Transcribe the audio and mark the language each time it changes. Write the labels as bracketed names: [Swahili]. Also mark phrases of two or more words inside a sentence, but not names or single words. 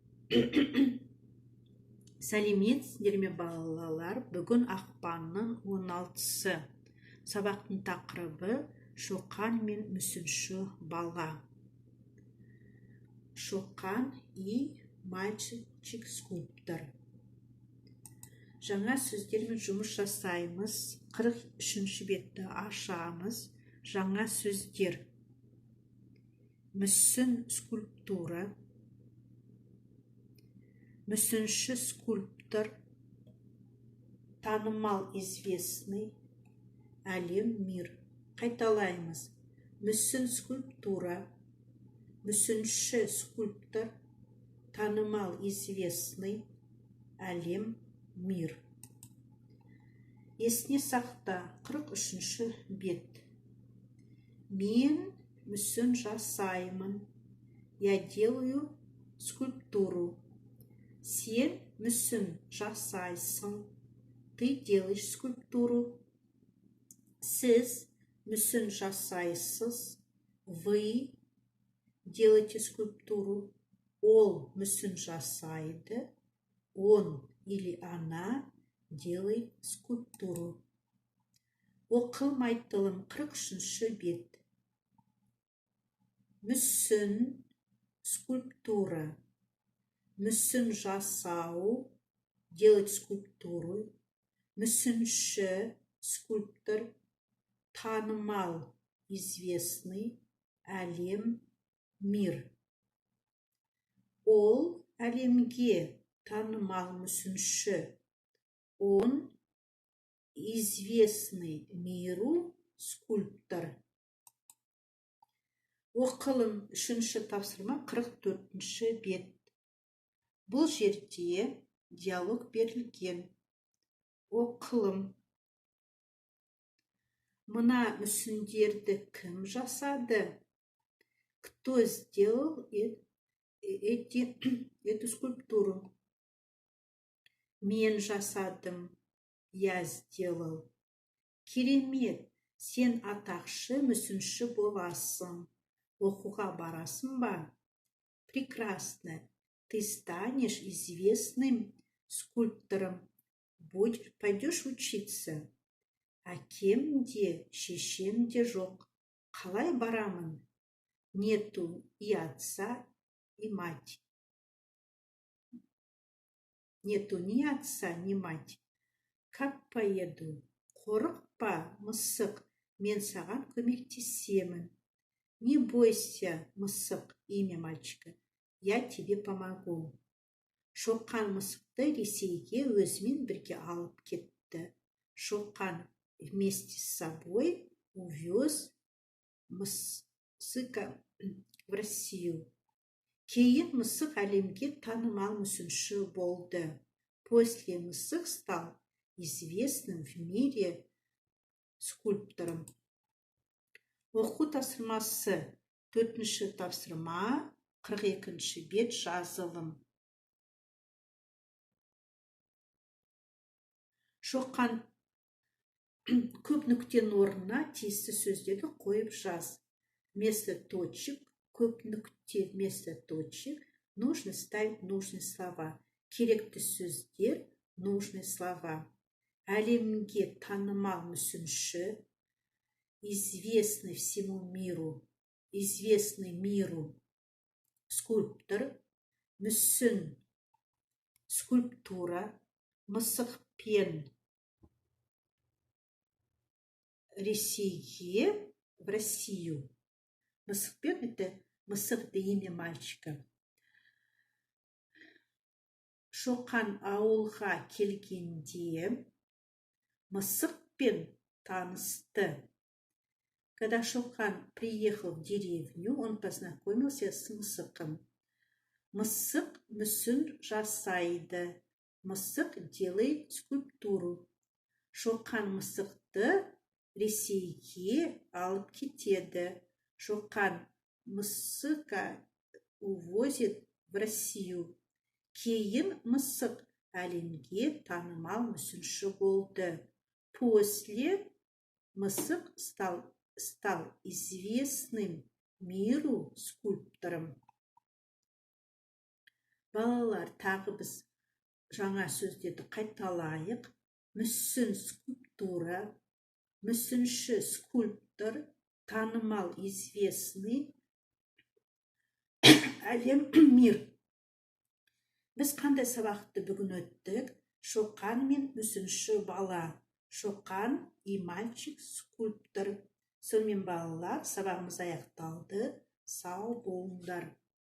[Kazakh] Сәлеметсіздер ме балалар? Бүгін ақпанның 16-сы. Сабақтың тақырыбы Шоқан мен мүсінші бала. [Russian] Шоқан и мальчик-скульптор. [Kazakh] Жаңа сөздермен жұмыс жасаймыз. 43-ші бетті ашамыз. Жаңа сөздер. Мүсін скульптура. Мүсінші скульптор. Танымал, известный. Әлем, мир. Қайталаймыз. Мүсін скульптура. Мүсінші скульптор. Танымал, известный. Әлем, мир. Есіне сақта. 43-ші бет. Мен мүсін жасаймын. [Russian] Я делаю скульптуру. [Kazakh] Сен мүсін жасайсың. [Russian] Ты делаешь скульптуру. [Kazakh] Сіз мүсін жасайсыз. [Russian] Вы делаете скульптуру. [Kazakh] Ол мүсін жасайды. [Russian] Он или она делает скульптуру. [Kazakh] Оқылмайтылым 43-ші бет. Мүсін скульптура. Мүсін жасау, [Russian] делать скульптуру. [Kazakh] Мүсінші скульптор. Танымал, известный. Әлем, мир. Ол әлемге танымал мүсінші. [Russian] Он известный миру скульптор. [Kazakh] Оқылым 3-ші тапсырма 44-ші бет. Бұл жерде диалог берілген. Оқылым. Мына мүсіндерді кім жасады? [Russian] Кто сделал эту скульптуру? [Kazakh] Мен жасадым. [Russian] Я сделал. [Kazakh] Керемет, сен атақшы мүсінші боласың. Оқуға барасың ба? [Russian] Прекрасно. Ты станешь известным скульптором. Пойдешь учиться. [Kazakh] Әкемде, шешемде жоқ. Қалай барамын? [Russian] Нету и отца, и мать. Нету ни отца, ни мать. Как поеду? [Kazakh] Қорықпа, мысық, мен саған көмектесемін. [Russian] Не бойся, мысық, имя мальчика. Я тебе помогу. [Kazakh] Шоқан мысықты Ресейге өзімен бірге алып кетті. [Russian] Шоқан вместе с собой увез мысыка в Россию. [Kazakh] Кейін мысық әлемге танымал мүсінші болды. [Russian] После мысық стал известным в мире скульптором. [Kazakh] Оқу тапсырмасы 4-ші тапсырма 42-ші бет жазылым. Шоқан көп нүктенің орнына тиісті сөздерді қойып жаз. [Russian] Вместо точек, [Kazakh] көп нүкте [Russian] вместо точек, нужно ставить нужные слова. [Kazakh] Керекті сөздер, [Russian] нужные слова. [Kazakh] Әлемге танымал мүсінші, [Russian] известный всему миру, известный миру скульптор, [Kazakh] мүсін скульптура, мысықпен Ресейге, [Russian] в Россию. Мысықпен — это мысық, это имя мальчика. [Kazakh] Шоқан ауылға келгенде мысықпен танысты. [Russian] Когда Шоқан приехал в деревню, он познакомился с мысықом. [Kazakh] Мысық мүсін жасайды. [Russian] Мысық делает скульптуру. Шоқан мысықты Ресейге алып кетеді. Шоқан мысыка увозит в Россию. [Kazakh] Кейін мысық әлемге танымал мүсінші болды. [Russian] После мысық стал известным миру скульптором. [Kazakh] Балалар, тағы біз жаңа сөздерді қайталайық. Мүсін скульптура, мүсінші скульптор, танымал известный, әлем мир. Біз қандай сабақты бүгін өттік? Шоқан мен мүсінші бала. Шоқан [Russian] и мальчик скульптор. [Kazakh] Сонымен балалар, сабағымыз аяқталды. Сау болыңдар.